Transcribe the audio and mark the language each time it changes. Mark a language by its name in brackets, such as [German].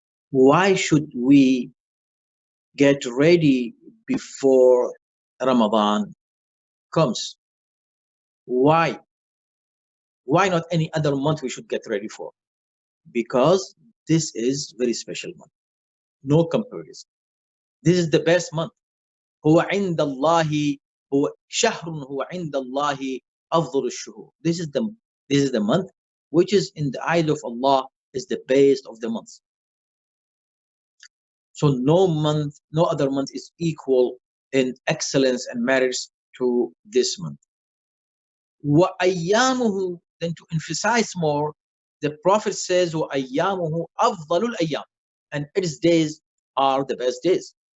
[English] Why should we get ready before Ramadan comes? Why? Why not any other month we should get ready for? Because this is very special month. No comparison. This is the best month. [Arabic] هو عند الله هو شهر هو عند الله أفضل الشهور. [English] This is the month which is in the eyes of Allah is the best of the months. So no other month is equal in excellence and merits to this month. [Arabic] وأيامه, [English] then to emphasize more, the Prophet says [Arabic] وأيامه أفضل الأيام, [English] and its days are the best days.